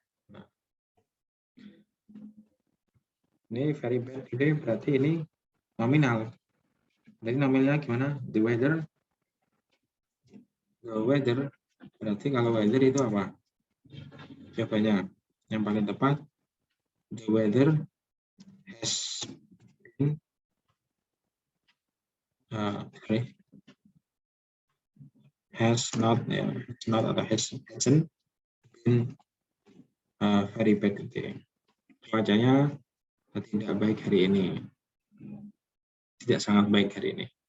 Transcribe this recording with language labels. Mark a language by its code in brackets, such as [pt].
[id] Nah, ini [en] very bad today [id] berarti ini nominal. Jadi nominalnya gimana? [en] The weather. The weather. [id] Berarti kalau weather itu apa? Jawabannya yang paling tepat. [en] The weather has been has not [id] atau [en] hasn't been very bad today. [id] Cuacanya tidak baik hari ini. Tidak sangat baik hari ini.